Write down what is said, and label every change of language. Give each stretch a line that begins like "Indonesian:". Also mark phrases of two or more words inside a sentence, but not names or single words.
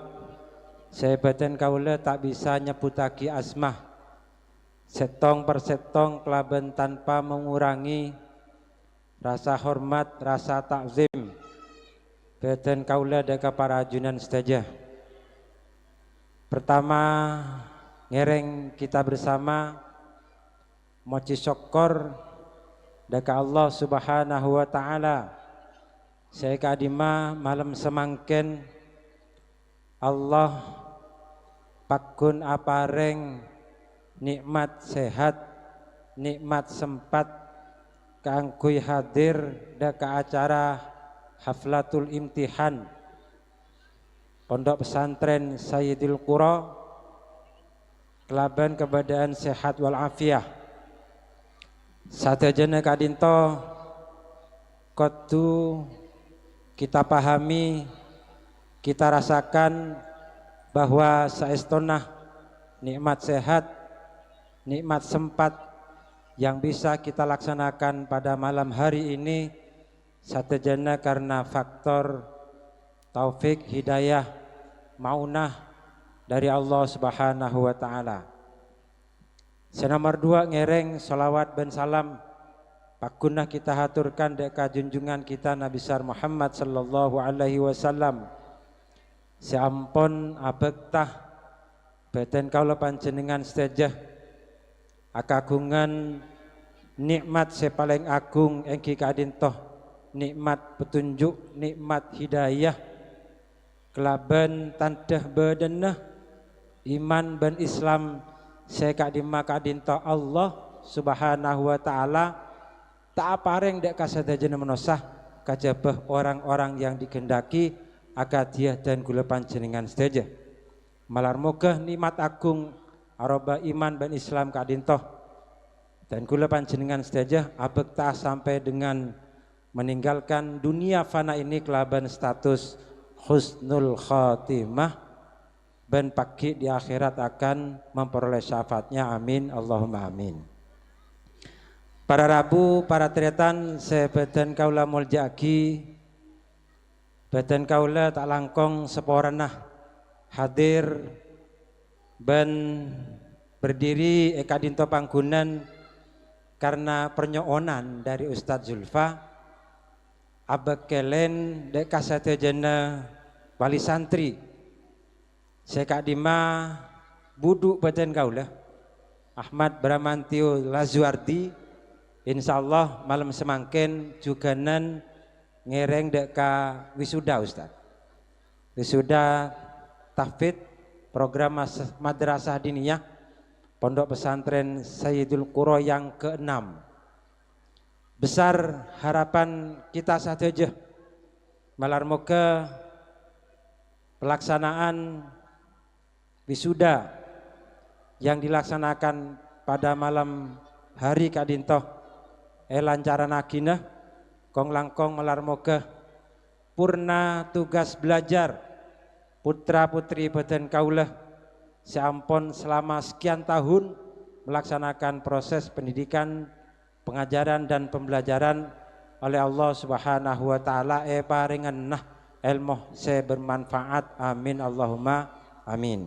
Madurese: Sebeten kaula tak bisa nyebutaki asmah setong per setong kelaben
Indonesian: tanpa mengurangi rasa hormat, rasa takzim
Madurese: beten kaula deka para ajunan sedaya. Pertama ngereng kita bersama moci syukur deka Allah
Arabic: Subhanahu wa taala.
Madurese: Saya kadima malam semangken Allah pakun apareng nikmat sehat, nikmat sempat kaangkuy hadir deka acara
Arabic: haflatul imtihan
Madurese: Pondok Pesantren Sayyidul Qura kelaban keadaan sehat wal afiah. Satejana kadinto kotu
Indonesian: kita pahami, kita rasakan bahwa saestonah nikmat sehat, nikmat sempat yang bisa kita laksanakan pada malam hari ini satejana karena faktor taufik, hidayah, maunah dari Allah
Arabic: Subhanahu wa taala.
Madurese: Senomor dua ngereng salawat dan salam pakunah kita haturkan deka junjungan kita Nabi besar Muhammad
Arabic: sallallahu alaihi wasallam.
Madurese: Seampun abektah beten kaula panjenengan sedaya akagungan nikmat sepaling agung engki kadintoh nikmat petunjuk, nikmat hidayah kelaban tandah bedenah iman ben Islam sekadima kadintoh Allah
Arabic: Subhanahu wa taala
Madurese: tak apareng dek kasadajana menosah kajabah
Indonesian: orang-orang yang dikehendaki
Madurese: akadiah dan gula panjenengan sedaya. Malar moga nikmat agung aroba iman dan Islam kadintoh dan gula panjenengan sedaya abekta
Indonesian: sampai dengan meninggalkan dunia fana ini kelaban status
Arabic: husnul khatimah
Indonesian: dan pagi di akhirat akan memperoleh syafaatnya.
Arabic: Amin Allahumma amin.
Madurese: Para Rabu, para tretan sebeten kaula muljaki beten kaula tak langkong seporanah hadir ben berdiri ekadinto panggunan karena pernyoonan dari Ustadz Zulfa abekelen dek kasatejana wali santri sekadima buduk beten kaula Ahmad Bramantio Lazuardi. Insyaallah malam semangken juganan ngereng deka wisuda Ustaz.
Indonesian: Wisuda tahfidz program madrasah diniyah Pondok Pesantren Sayyidul Qura yang ke-6. Besar harapan kita saja
Madurese: malar moga
Indonesian: pelaksanaan wisuda yang dilaksanakan pada malam hari
Madurese: kadintoh lancaran agina kong langkong
Indonesian: melarmoga purna tugas belajar putra putri
Madurese: beten kaulah seampun
Indonesian: selama sekian tahun melaksanakan proses pendidikan, pengajaran dan pembelajaran oleh Allah
Arabic: Subhanahu wa taala
Madurese: paringan nah ilmu se
Indonesian: bermanfaat,
Arabic: amin Allahumma amin.